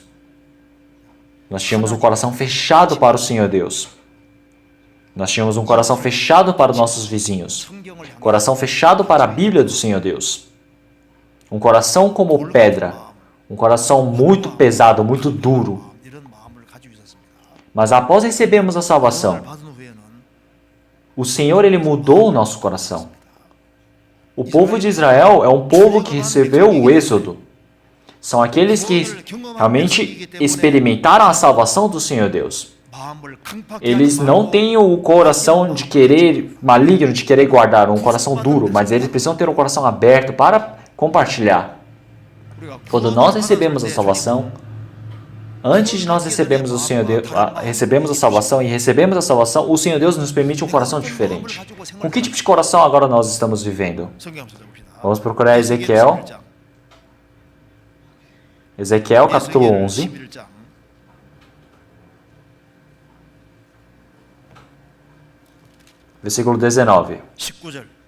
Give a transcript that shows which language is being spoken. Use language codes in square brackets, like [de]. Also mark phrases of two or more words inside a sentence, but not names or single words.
[pt] Nós tínhamos um coração fechado para o Senhor Deus. Nós tínhamos um coração fechado para os nossos vizinhos. Coração fechado para a Bíblia do Senhor Deus. Um coração como pedra. Um coração muito pesado, muito duro. [ko] 이런 마음을 가지고 있었습니다. [pt] Mas após recebermos a salvação, [ko] 받은 후에는 [pt] o Senhor ele mudou o nosso coração. O povo de Israel é um povo que recebeu o êxodo. São aqueles que realmente experimentaram a salvação do Senhor Deus. [ko] 마음을 강팍하지 [pt] Eles não [ko] 말고 [pt] têm o coração de querer maligno, de querer guardar, um coração duro, mas eles precisam ter um coração aberto para compartilhar. [ko] 우리가 [pt] Quando nós recebemos a salvação, antes de nós recebermos o Senhor Deus, recebemos a salvação e recebemos a salvação, o Senhor Deus nos permite um coração diferente. Com que tipo de coração agora nós estamos vivendo? [ko] 성경 한번 찾아봅시다. [pt] Vamos procurar Ezequiel. [ko] 11장. [pt] Ezequiel capítulo [ko] 에스겔 11, 11장. [pt] versículo 19. [ko] 19절.